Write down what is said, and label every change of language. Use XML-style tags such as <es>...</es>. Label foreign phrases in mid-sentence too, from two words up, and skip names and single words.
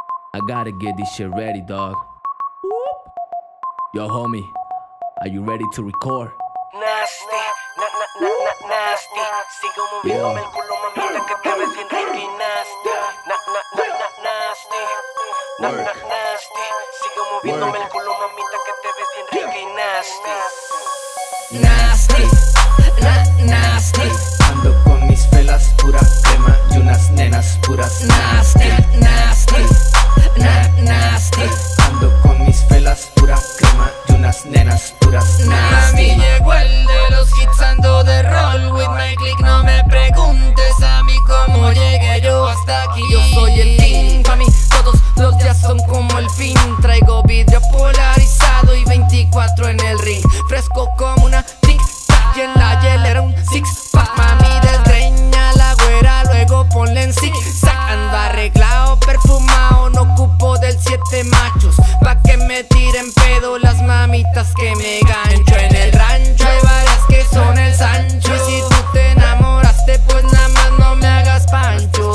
<en>I gotta get this shit ready, dog. Yo, homie, are you ready to record? Nasty, nasty.</en> <es>Sigo moviéndome el culo, mamita, que te ves bien rica y nasty. Nasty. Sigo moviéndome el culo, mamita, que te ves bien rica y nasty. Nasty. Ando con mis velas, pura crema y unas nenas puras. Nasty. Ando con mis velas, pura crema y unas nenas puras. Mami, llegó el de los hits, ando de</es> <en>roll with my click.</en> <es>No me preguntes a mí cómo llegué yo hasta aquí. Yo soy el king, pa' mí todos los días son como el fin. Traigo vidrio polarizado y 24 en el ring. Fresco como una tic-tac y en la hielera un six-pack. Mami, desgreña la güera, luego ponle en zig-zag. Ando arreglado, perfumado, no ocupo del 7 machos pa' que me tiren pedo las mamitas que me gancho. En el rancho hay varias que son el Sancho, y si tú te enamoraste pues nada más no me hagas pancho.</es>